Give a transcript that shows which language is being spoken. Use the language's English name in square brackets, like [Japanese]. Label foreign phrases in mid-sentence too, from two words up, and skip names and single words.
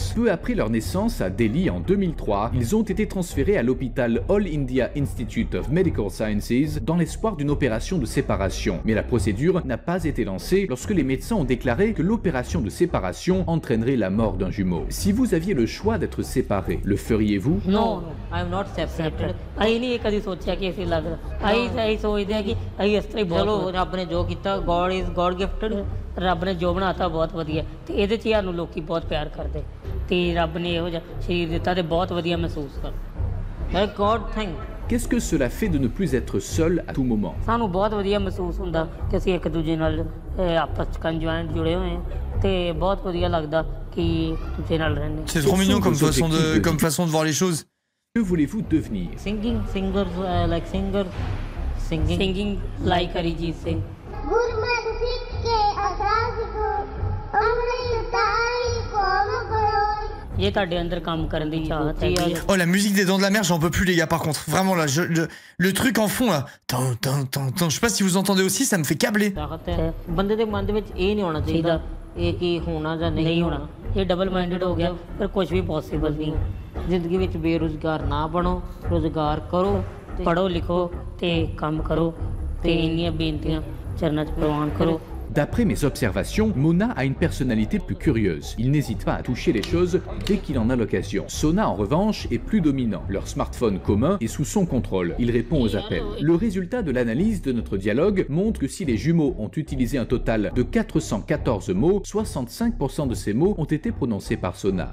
[French] Peu après leur naissance à Delhi en 2003, ils ont été transférés à l'hôpital All India Institute of Medical Sciences dans l'espoir d'une opération de séparation. Mais la procédure n'a pas été lancée lorsque les médecins ont déclaré que l'opération de séparation entraînerait la mort d'un jumeau. Si vous aviez le choix d'être séparés, le feriez-vous? [English] No, I am not separated. [Punjabi] ਅਸੀਂ ਨਹੀਂ ਕਦੀ ਸੋਚਿਆ ਕਿ ਅਸੀਂ ਲੱਗ ਅਸੀਂ ਸੋਚਦੇ ਹਾਂ ਕਿ ਅਸੀਂ ਇਸ ਤਰ੍ਹਾਂ ਹੀ ਚਲੋ ਰੱਬ ਨੇ ਜੋ ਕੀਤਾ [English] God gifted [Punjabi] ਰੱਬ ਨੇ ਜੋ ਬਣਾਤਾ ਬਹੁਤ ਵਧੀਆ ਤੇ ਇਹਦੇ 'ਚ ਸਾਨੂੰ ਲੋਕੀ ਬਹੁਤ ਪਿਆਰ ਕਰਦੇ ਤੇ ਰੱਬ ਨੇ ਇਹੋ ਜਿਹਾ ਸਰੀਰ ਦਿੱਤਾ ਤੇ ਬਹੁਤ ਵਧੀਆ ਮਹਿਸੂਸ ਕਰਦੇ [English] God thing. [French] Qu'est-ce que cela fait de ne plus être seul à tout moment? [Punjabi] ਸਾਨੂੰ ਬਹੁਤ ਵਧੀਆ ਮਹਿਸੂਸ ਹੁੰਦਾ ਕਿ ਅਸੀਂ ਇੱਕ ਦੂਜੇ ਨਾਲ ਆਪਸ 'ਚ ਕੰਜੁਆਇੰਟ ਜੁੜੇ ਹੋਏ ਹਾਂ ਤੇ ਬਹੁਤ ਵਧੀਆ ਲੱਗਦਾ ਕਿ ਦੂਜੇ ਨਾਲ ਰਹਿੰਦੇ. [French] C'est trop mignon comme façon de voir les choses. Que voulez-vous devenir? [English] Singing, singers, like singer, singing like Arijit Singh. [Punjabi] ये ਤੁਹਾਡੇ ਅੰਦਰ ਕੰਮ ਕਰਨ ਦੀ ਚਾਹਤ ਹੈ। [French] Oh, la musique des Dents de la Mer, j'en peux plus les gars par contre. Vraiment là, le truc en fond là. Je sais pas si vous entendez aussi, ça me fait câbler. [Punjabi] ਬੰਦੇ ਦੇ ਮਨ ਦੇ ਵਿੱਚ ਇਹ ਨਹੀਂ ਹੋਣਾ ਚਾਹੀਦਾ ਇਹ ਕੀ ਹੋਣਾ ਜਾਂ ਨਹੀਂ ਹੋਣਾ। ਇਹ [English] double minded [Punjabi] ਹੋ ਗਿਆ ਪਰ ਕੁਝ ਵੀ ਪੋਸੀਬਲ ਨਹੀਂ। ਜ਼ਿੰਦਗੀ ਵਿੱਚ ਬੇਰੁਜ਼ਗਾਰ ਨਾ ਬਣੋ, ਰੁਜ਼ਗਾਰ ਕਰੋ, ਪੜ੍ਹੋ ਲਿਖੋ ਤੇ ਕੰਮ ਕਰੋ ਤੇ ਇੰਨੀਆਂ ਬੇਨਤੀਆਂ ਚਰਨਾਂ 'ਚ ਪ੍ਰਵਾਨ ਕਰੋ। [French] D'après mes observations, Mona a une personnalité plus curieuse. Il n'hésite pas à toucher les choses dès qu'il en a l'occasion. Sona, en revanche, est plus dominant. Leur smartphone commun est sous son contrôle. Il répond aux appels. Le résultat de l'analyse de notre dialogue montre que si les jumeaux ont utilisé un total de 414 mots, 65% de ces mots ont été prononcés par Sona.